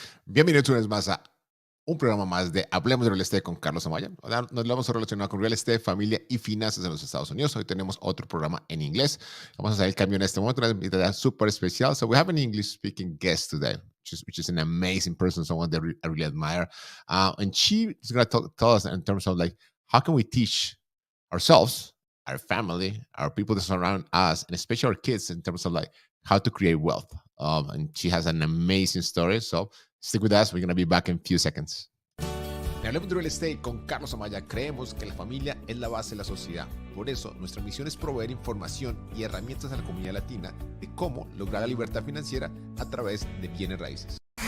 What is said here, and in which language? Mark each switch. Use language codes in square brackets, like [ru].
[es] Bienvenidos una vez más a un programa más de Hablemos de Real Estate con Carlos Amaya. Ahora nos vamos a relacionar con real estate, familia y finanzas en los Estados Unidos. Hoy tenemos otro programa en inglés. Vamos a hacer el cambio en este momento, una invitada súper especial. [en] So we have an English-speaking guest today, which is an amazing person, someone that I really admire. And she is going to tell us in terms of like, how can we teach ourselves, our family, our people that surround us, and especially our kids in terms of like how to create wealth. And she has an amazing story. So stick with us. We're going to be back in a few seconds. [es] En Hablemos de Real Estate con Carlos Amaya, creemos que la familia es la base de la sociedad. Por eso, nuestra misión es proveer información y herramientas a la comunidad latina de cómo lograr la libertad financiera a través de bienes raíces.